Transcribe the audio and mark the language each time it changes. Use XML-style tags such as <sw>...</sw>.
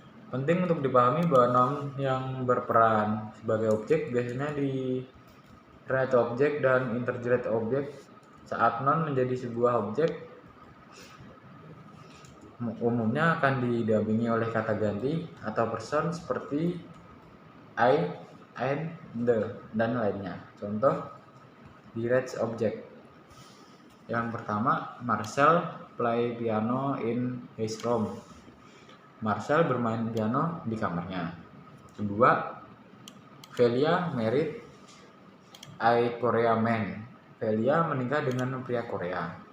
<id>Penting untuk dipahami bahwa noun yang berperan sebagai objek biasanya di direct object dan interdirect object. Saat noun menjadi sebuah objek, umumnya akan didampingi oleh kata ganti atau person seperti I, and, the, dan lainnya. Contoh direct object.</id> <en>Yang pertama, Marcel play piano in his room.</en> <id>Marcel bermain piano di kamarnya. Kedua,</id> <en>Velia married a Korea man.</en> <id>Velia menikah dengan pria Korea.</id>